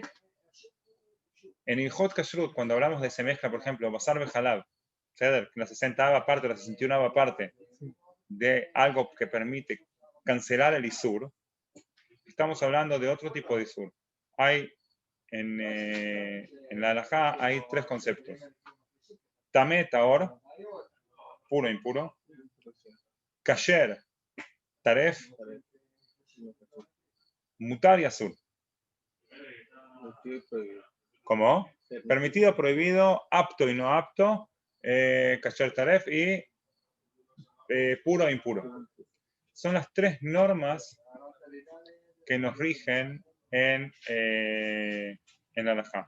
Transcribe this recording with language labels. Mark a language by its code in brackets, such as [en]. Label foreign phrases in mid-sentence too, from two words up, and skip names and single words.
[es] En [he] הלכות כשרות, [es] cuando hablamos de esa mezcla, por ejemplo, [he] בשר בחלב, [es] la 60ava parte, la 61ava parte de algo que permite cancelar el Isur, estamos hablando de otro tipo de Isur. Hay en la halajá hay 3 conceptos. [he] טמא טהור, [es] puro, impuro. [he] כשר טרף מותר ואסור. [es] ¿Cómo? Permitido, prohibido, apto y no apto, [he] כשר טרף [es] y puro e impuro. Son las tres normas que nos rigen en la halajá.